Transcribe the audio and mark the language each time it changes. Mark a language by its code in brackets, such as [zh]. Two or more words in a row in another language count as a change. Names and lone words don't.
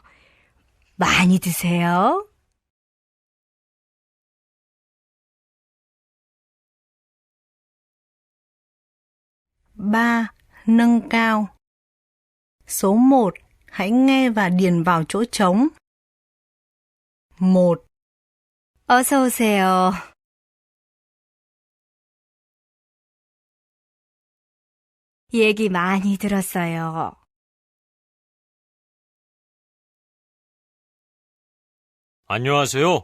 [ko] 많이 드세요. [vi] 3. Nâng cao. Số 1. Hãy nghe và điền vào chỗ trống. 1. [ko] 어서 오세요. 얘기 많이 들었어요. 안녕하세요.